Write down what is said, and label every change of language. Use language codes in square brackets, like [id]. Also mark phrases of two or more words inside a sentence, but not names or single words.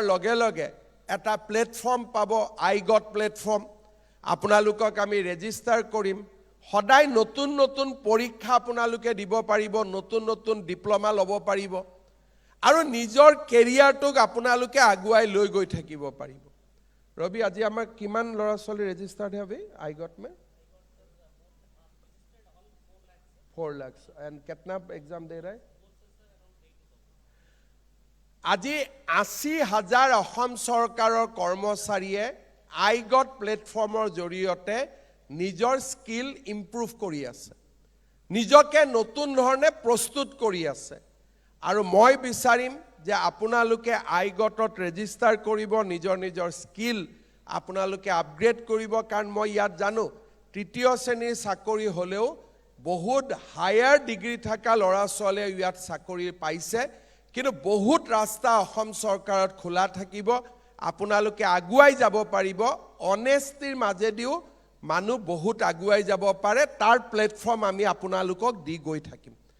[as] লগে লগে এটা প্লেটফৰ্ম পাব আইগট প্লেটফৰ্ম আপোনালোকক আমি ৰেজিষ্টাৰ কৰিম সদায় নতুন নতুন পৰীক্ষা আপোনালোকে দিব পাৰিব নতুন নতুন ডিপ্ল'মা ল'ব পাৰিব আৰু নিজৰ কেৰিয়াৰটোক আপোনালোকে আগুৱাই লৈ গৈ থাকিব পাৰিব ৰবি আজি আমাৰ কিমান ল'ৰা ছোৱালী ৰেজিষ্টাৰ্ড হবে [hi] आइगट में 4 लाख एंड कितना एग्जाम दे रहा है [as] আজি 80,000 অসম চৰকাৰৰ কৰ্মচাৰীয়ে আইগট প্লেটফৰ্মৰ জৰিয়তে নিজৰ [en] skill improve [as] কৰি আছে নিজকে নতুন ধৰণে প্ৰস্তুত কৰি আছে আৰু মই বিচাৰিম যে আপোনালোকে আইগটত ৰেজিষ্টাৰ কৰিব নিজৰ নিজৰ স্কিল আপোনালোকে আপগ্ৰেড কৰিব কাৰণ মই ইয়াত জানো তৃতীয় শ্ৰেণীৰ চাকৰি হ'লেও বহুত [en] higher degree [as] থকা ল'ৰা ছোৱালীয়ে ইয়াত চাকৰি পাইছে কিন্তু বহুত ৰাস্তা অসম চৰকাৰত খোলা থাকিব আপোনালোকে আগুৱাই যাব পাৰিব অনেষ্টিৰ মাজেদিও মানুহ বহুত আগুৱাই যাব পাৰে তাৰ প্লেটফৰ্ম আমি আপোনালোকক দি গৈ থাকিম